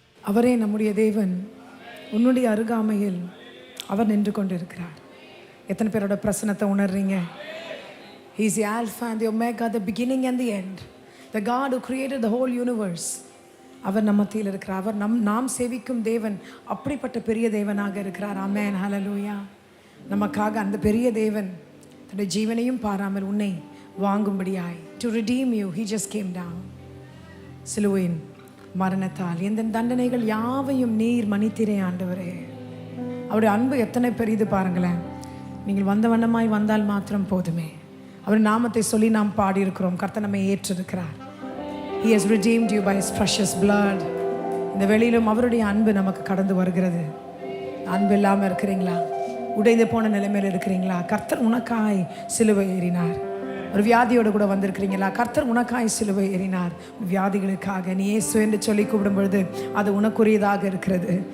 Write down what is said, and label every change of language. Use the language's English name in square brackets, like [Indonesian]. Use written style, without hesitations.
[Tamil] அவரே நம்முடைய தேவன், உன்னுடைய அருகாமையில் அவர் நின்று கொண்டிருக்கிறார். எத்தனை பேரோட பிரசன்னத்தை உணர்றீங்க? [English] He is the Alpha and the Omega, the beginning and the end. The God who created the whole universe. [Tamil] அவர் நம்ம மத்தியில் இருக்கிறார். அவர் நாம் சேவிக்கும் தேவன் அப்படிப்பட்ட பெரிய தேவனாக இருக்கிறார். ஆமென், ஹalleluya. நமக்காக அந்த பெரிய தேவன் தன்னுடைய ஜீவனையும் பாராமல் உன்னை வாங்கும்படியாய், [English] to redeem you, he just came down. [Tamil] சிலுவையின் மரணத்தால் எந்த தண்டனைகள் யாவையும் நீர் மன்னித்தீரே ஆண்டவரே. அவருடைய அன்பு எத்தனை பெரிது பாருங்களேன். நீங்கள் வந்த வண்ணமாய் வந்தால் மாத்திரம் போதுமே. அவர் நாமத்தை சொல்லி நாம் பாடியிருக்கிறோம். கர்த்தர் நம்மை ஏற்றிருக்கிறார். [English] He has redeemed you by his precious blood. [Tamil] இந்த வெளியிலும் அவருடைய அன்பு நமக்கு கடந்து வருகிறது. அன்பு இல்லாமல் இருக்கிறீங்களா? உடைந்து போன நிலைமையில் இருக்கிறீங்களா? கர்த்தர் உனக்காய் சிலுவை ஏறினார். ஒரு வியாதியோடு கூட வந்திருக்கிறீங்களா? கர்த்தர் உனக்காய் சிலுவை ஏறினார். வியாதிகளுக்காக நீ இயேசு என்று சொல்லி கூப்பிடும் பொழுது அது உனக்குரியதாக இருக்கிறது.